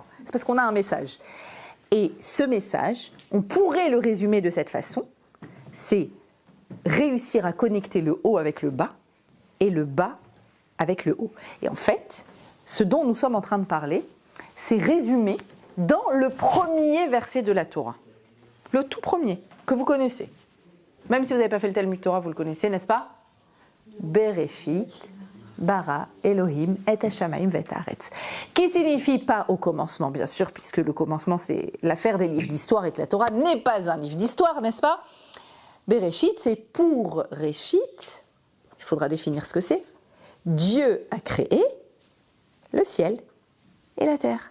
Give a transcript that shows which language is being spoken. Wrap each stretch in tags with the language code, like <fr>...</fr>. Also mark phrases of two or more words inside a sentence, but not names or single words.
<fr>C'est parce qu'on a un message. Et ce message, on pourrait le résumer de cette façon, c'est réussir à connecter le haut avec le bas et le bas avec le haut. Et en fait, ce dont nous sommes en train de parler, c'est résumé dans le premier verset de la Torah. Le tout premier, que vous connaissez. Même si vous n'avez pas fait le Talmud Torah, vous le connaissez, n'est-ce pas?</fr> <he>בראשית ברא אלהים את השמים ואת הארץ.</he> <fr>Qui signifie pas au commencement, bien sûr, puisque le commencement c'est l'affaire des livres d'histoire et que la Torah n'est pas un livre d'histoire, n'est-ce pas? Bereshit, c'est pour Réchit, il faudra définir ce que c'est. Dieu a créé le ciel et la terre.</fr>